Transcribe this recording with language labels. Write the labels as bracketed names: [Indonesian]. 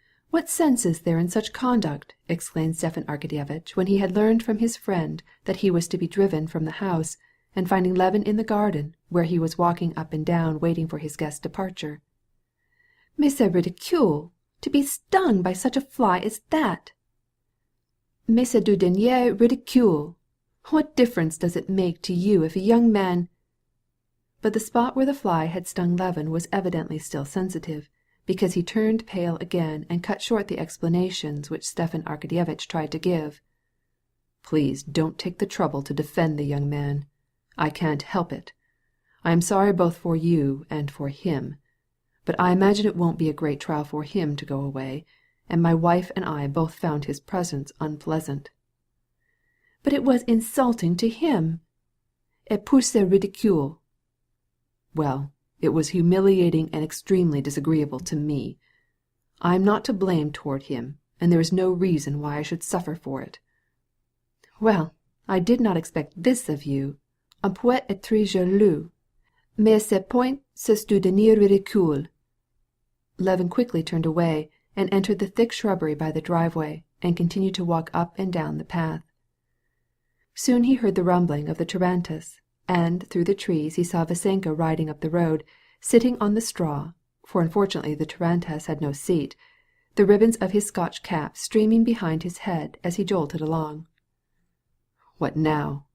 [English] "What sense is there in such conduct?" exclaimed Stepan Arkadyevitch when he had learned from his friend that he was to be driven from the house, and finding Levin in the garden, where he was walking up and down waiting for his guest's departure. [French] "Mais c'est ridicule! [English] To be stung by such a fly as that!" [French] "Mais c'est du dernier ridicule! [English] What difference does it make to you if a young man—" But the spot where the fly had stung Levin was evidently still sensitive, because he turned pale again and cut short the explanations which Stepan Arkadyevitch tried to give. "Please don't take the trouble to defend the young man. I can't help it. I am sorry both for you and for him. But I imagine it won't be a great trial for him to go away, and my wife and I both found his presence unpleasant." "But it was insulting to him. [French] Et puis c'est ridicule." [English] "Well, it was humiliating and extremely disagreeable to me. I am not to blame toward him, and there is no reason why I should suffer for it." "Well, I did not expect this of you. [French] Un poète est très jaloux. Mais à ce point c'est du dernier ridicule." [English] Levin quickly turned away and entered the thick shrubbery by the driveway, and continued to walk up and down the path. Soon he heard the rumbling of the tarantass, and through the trees he saw Vasenka riding up the road, sitting on the straw, for unfortunately the tarantass had no seat, the ribbons of his Scotch cap streaming behind his head as he jolted along. "What now?"